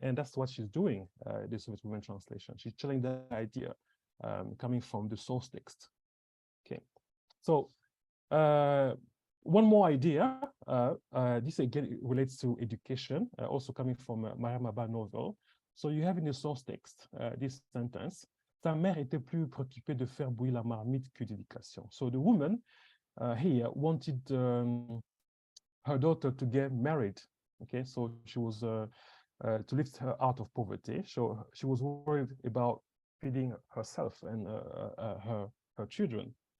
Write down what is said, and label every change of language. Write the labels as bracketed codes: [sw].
[en] And that's what she's doing, the Soviet women translation. She's telling that idea coming from the source text. Okay, so one more idea, this again relates to education, also coming from a Maramaba novel. So you have in the source text this sentence, [fr] ta mère était plus préoccupée de faire bouillir la marmite que d'éducation. [en] So the woman here wanted her daughter to get married. Okay, so she was to lift her out of poverty. So she was worried about feeding herself and her children.